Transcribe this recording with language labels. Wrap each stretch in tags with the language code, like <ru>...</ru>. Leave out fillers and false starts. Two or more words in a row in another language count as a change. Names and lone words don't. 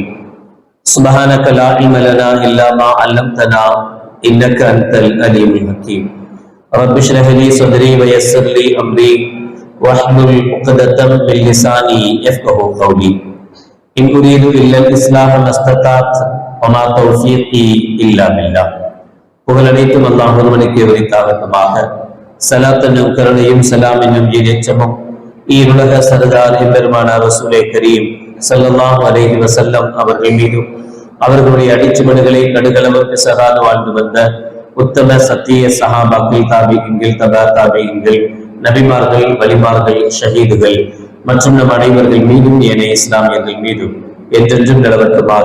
<ar>سبحانك لا علم لنا إلا ما علمتنا إنك أنت العليم الحكيم. رب اشرح لي صدري ويسر لي أمري واحلل عقدة من لساني يفقهوا قولي. إن أريد إلا الإصلاح ما استطعت وما توفيقي إلا بالله.</ar> <ta>புகழ் அனைத்தும் அல்லாஹ் ஒருவனுக்கு உரித்தாகட்டுமாக. ஸலாத் என்னும் கருணையும் சலாம் என்னும் ஈரேற்றமும் ஈருலக சர்தார் எம்பெருமானார் ரசூலே கரீம்</ta> <ar>صلى الله عليه وسلم</ar> <ta>அவர்கள் மீதும் அவர்களுடைய அடிச்சுமடுகளை கடுகளவு பிசகாது வாழ்ந்து வந்த உத்தம சத்திய சஹாபாக்கள், தாபிஈன்கள், தபா தாபிஈன்கள், நபிமார்கள், வலிமார்கள், ஷஹீதுகள் மற்றும் நம் அனைவர்கள் மீதும் ஏனைய இஸ்லாமியர்கள் மீதும் என்றென்றும் நிலவட்டுமாக.</ta>